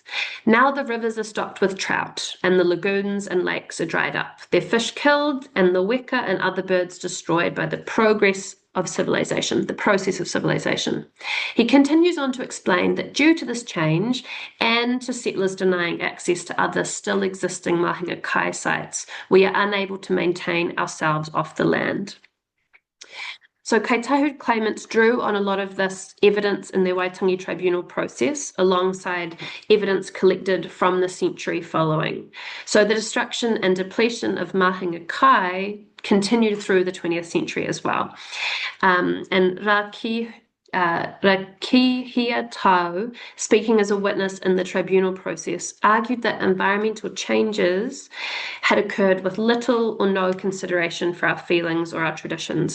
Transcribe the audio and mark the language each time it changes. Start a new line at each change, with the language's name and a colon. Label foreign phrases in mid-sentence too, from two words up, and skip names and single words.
English: Now the rivers are stocked with trout, and the lagoons and lakes are dried up, their fish killed, and the weka and other birds destroyed by the process of civilization. He continues on to explain that due to this change and to settlers denying access to other still existing
Māori: mahinga kai
English: sites, we are unable to maintain ourselves off the land. So Kaitahu claimants drew on a lot of this evidence in their Waitangi Tribunal process alongside evidence collected from the century following. So the destruction and depletion of
Māori: mahinga kai
English: continued through the 20th century as well. And Rakihia Tau, speaking as a witness in the tribunal process, argued that environmental changes had occurred with little or no consideration for our feelings or our traditions.